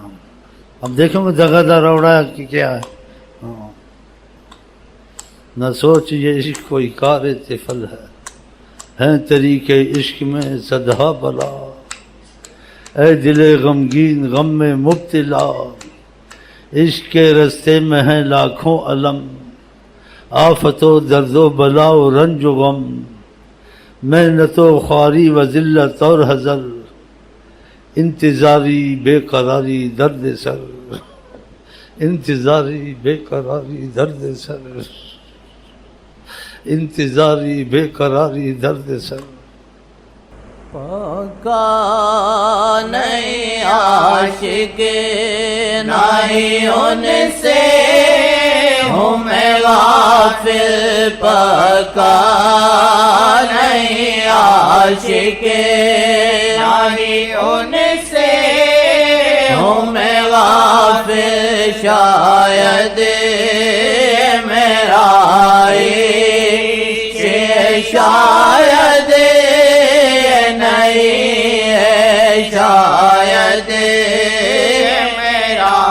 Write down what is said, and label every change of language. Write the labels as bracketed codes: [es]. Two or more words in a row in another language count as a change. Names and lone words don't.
[ur] اب دیکھیں وہ دگا دا روڑا کہ کیا ہے، نہ سوچ یہ عشق کوئی کار طفل ہے طریق عشق میں صدہا بلا، اے دل غمگین غم میں مبتلا، عشق کے رستے میں ہیں لاکھوں علم، آفت و درد و بلا و رنج و غم، محنت و خواری و ذلت اور حزن، انتظاری بے قراری درد سر، انتظاری بے قراری درد سر، انتظاری بے قراری درد سر۔ پکا نہیں عاشق نہیں ان سے ہوں میں غافل، پکا نہیں عاشق نہیں ان سے ہوں میں غافل، شاید میرا عشق شاید نہیں ہے، شاید میرا